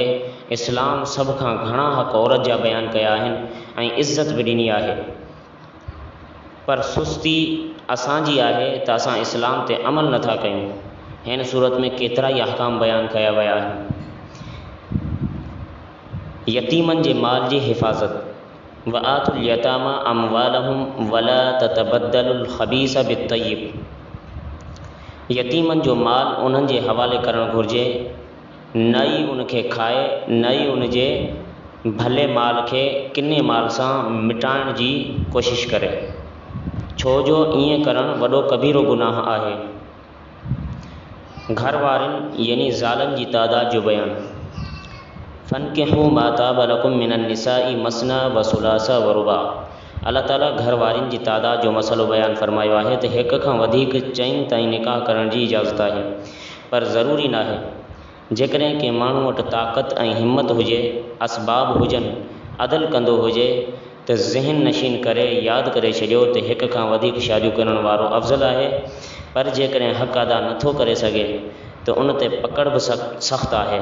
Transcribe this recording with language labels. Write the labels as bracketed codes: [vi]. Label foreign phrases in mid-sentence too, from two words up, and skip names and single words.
[sd] इस्लाम सभ खां घणा हक़ औरत जा बयानु कया आहिनि ऐं इज़त बि ॾिनी आहे। पर सुस्ती असांजी आहे त असां इस्लाम ते अमल नथा कयूं। हिन सूरत में केतिरा ई अहकाम बयानु कया विया आहिनि। यतीमनि जे माल जी हिफ़ाज़त, [ar] وآتوا اليتامى أموالهم ولا تتبدلوا الخبيث بالطيب, [sd] यतीमनि जो माल उन्हनि जे हवाले करणु घुरिजे, न ई उनखे खाए न ई उन जे भले माल खे किने माल सां मिटाइण जी कोशिश करे, छो जो ईअं करणु वॾो कबीरो गुनाह आहे। घर वारनि यानी ज़ालनि जी तादाद जो बयानु, [ar] فانكحوا ما طاب لكم من النساء مثنى وثلاث ورباع. [sd] अल्लाह ताला घर वारनि जी तादाद जो मसलो बयानु फ़रमायो आहे त हिक खां वधीक चइनि ताईं निकाह करण जी इजाज़त आहे, पर ज़रूरी न आहे। जेकॾहिं कंहिं माण्हू वटि ताक़त ऐं हिम्मत हुजे, असबाब हुजनि, अदल कंदो हुजे त ज़हन नशीन करे यादि करे छॾियो त हिक खां वधीक शादियूं करण वारो अफ़ज़ल आहे, पर जेकॾहिं हक़ अदा नथो करे सघे त उन ते पकड़ बि सख़्तु आहे।